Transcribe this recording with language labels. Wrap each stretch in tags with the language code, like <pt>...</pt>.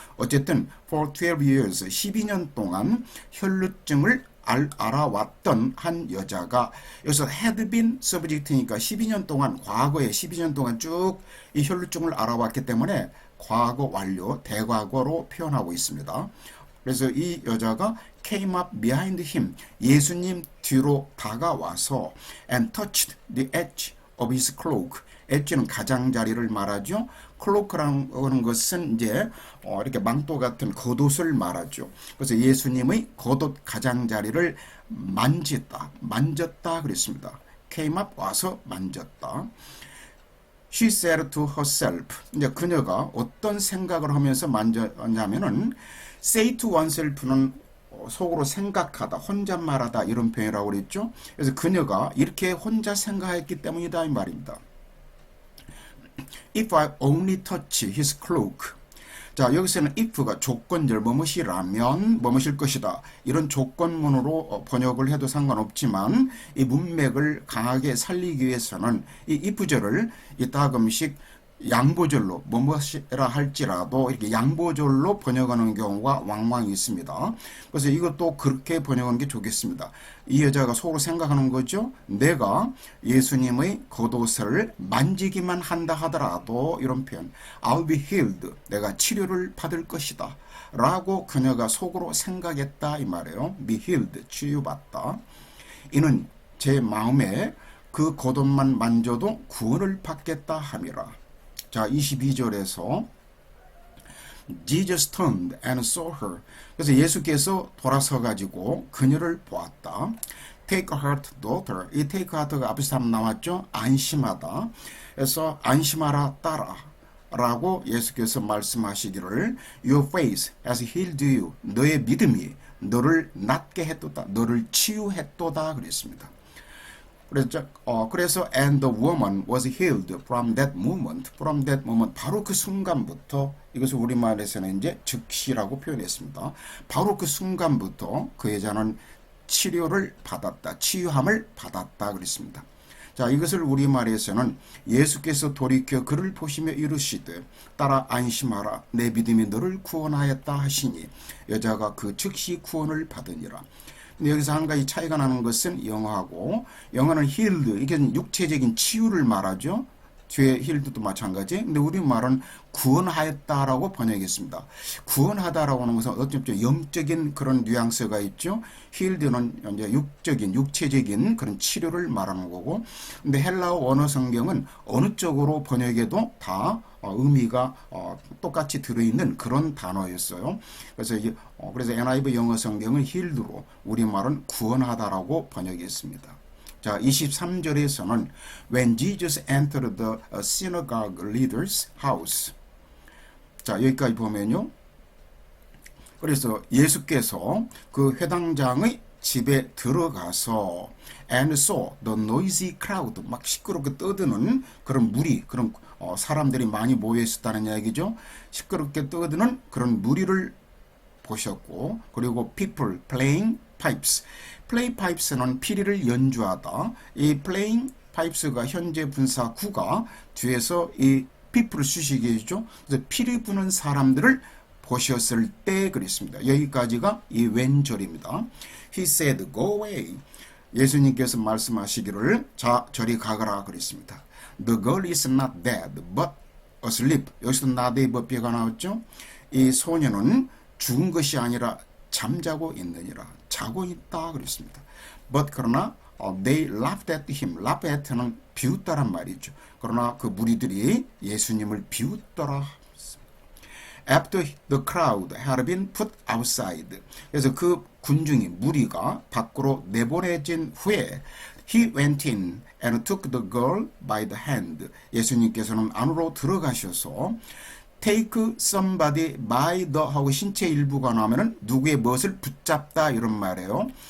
<ko>어쨌든</ko> <en>for 12 years</en> <ko>12년 동안 혈루증을 알아왔던 한 여자가 여기서</ko> <en>had been subject</en> <ko>니까 12년 동안 과거에 12년 동안 쭉 이 혈루증을 알아왔기 때문에 과거 완료 대과거로 표현하고 있습니다. 그래서 이 여자가</ko> <en>came up behind him</en> <ko>예수님 뒤로 다가와서</ko> <en>and touched the edge of his cloak</en> <ko>엣지는 가장자리를 말하죠. 클로크라는 것은 이제 이렇게 망토 같은 겉옷을 말하죠. 그래서 예수님의 겉옷 가장자리를 만졌다 그랬습니다.</ko> <en>came up</en> <ko>와서 만졌다.</ko> <en>She said to herself</en> <ko>이제 그녀가 어떤 생각을 하면서 만졌냐면은</ko> <en>say to oneself</en> <ko>는 속으로 생각하다, 혼잣말하다 이런 표현이라고 그랬죠. 그래서 그녀가 이렇게 혼자 생각했기 때문이다 이 말입니다.</ko> <en>If I only touch his cloak.</en> <ko>자, 여기서는 if가 조건절 뭐뭇이라면 뭐뭇일 것이다. 이런 조건문으로 번역을 해도 상관없지만 이 문맥을 강하게 살리기 위해서는 이 if절을 이따금씩 양보절로 뭐뭐라 할지라도 이렇게 양보절로 번역하는 경우가 왕왕 있습니다. 그래서 이것도 그렇게 번역하는 게 좋겠습니다. 이 여자가 속으로 생각하는 거죠. 내가 예수님의 겉옷을 만지기만 한다 하더라도 이런 표현</ko> <en>I'll be healed.</en> <ko>내가 치료를 받을 것이다. 라고 그녀가 속으로 생각했다 이 말이에요. be healed. 치유받다. 이는 제 마음에 그 겉옷만 만져도 구원을 받겠다 함이라. 자, 22절에서</ko> <en>Jesus turned and saw her.</en> <ko>그래서 예수께서 돌아서 가지고 그녀를 보았다.</ko> <en>Take heart, daughter.</en> <ko>이 take heart가 앞에서 한번 나왔죠. 안심하다. 그래서 안심하라 딸아. 라고 예수께서 말씀하시기를</ko> <en>Your faith has healed you.</en> <ko>너의 믿음이 너를 낫게 했도다. 너를 치유했도다 그랬습니다. 그래서</ko> <en>and the woman was healed from that moment. From that moment.</en> <ko>바로 그 순간부터 이것을 우리말에서는 이제 즉시라고 표현했습니다. 바로 그 순간부터 그 여자는 치료를 받았다. 치유함을 받았다 그랬습니다. 자, 이것을 우리말에서는 예수께서 돌이켜 그를 보시며 이르시되 따라 안심하라. 내 믿음이 너를 구원하였다 하시니 여자가 그 즉시 구원을 받으니라. 근데 여기서 한 가지 차이가 나는 것은 영어하고 영어는 healed 이게 육체적인 치유를 말하죠. 뒤에 healed도 마찬가지. 근데 우리말은 구원하였다라고 번역했습니다. 구원하다라고 하는 것은 어쩌면 영적인 그런 뉘앙스가 있죠. healed는 이제 육체적인 그런 치료를 말하는 거고. 근데 헬라어 원어 성경은 어느 쪽으로 번역해도 다 의미가 똑같이 들어있는 그런 단어였어요. 그래서 NIV 영어 성경은 healed로 우리말은 구원하다라고 번역했습니다. 자, 23절에서는</ko> <en>When Jesus entered the synagogue leader's house.</en> <ko>자, 여기까지 보면요. 그래서 예수께서 그 회당장의 집에 들어가서</ko> <en>and saw the noisy crowd</en> <ko>막 시끄럽게 떠드는 그런 무리 그런 사람들이 많이 모여 있었다는 이야기죠. 시끄럽게 떠드는 그런 무리를 보셨고 그리고</ko> <en>people playing pipes. play pipes</en> <ko>는 피리를 연주하다. 이 playing 파이프스가 현재 분사 구가 뒤에서 이 people을 수식해 주죠. 그래서 피리 부는 사람들을 보셨을 때 그랬습니다. 여기까지가 이 왼절입니다.</ko> <en>He said, go away.</en> <ko>예수님께서 말씀하시기를 자 저리 가거라 그랬습니다.</ko> <en>The girl is not dead, but asleep.</en> <ko>여기서 not의 법비가 나왔죠. 이 소녀는 죽은 것이 아니라 잠자고 있느니라. 자고 있다 그랬습니다.</ko> <en>But</en> <ko>그러나</ko> <en>they laughed at him.</en> <ko>laugh at는 비웃다란 말이죠. 그러나 그 무리들이 예수님을 비웃더라.</ko> <en>After the crowd had been put outside.</en> <ko>그래서 그 군중이 무리가 밖으로 내보내진 후에</ko> <en>He went in and took the girl by the hand.</en> <ko>예수님께서는 안으로 들어가셔서</ko> <en>take somebody by the</en> <ko>하고 신체 일부가 나오면은 누구의 무엇을 붙잡다 이런 말이에요.</ko>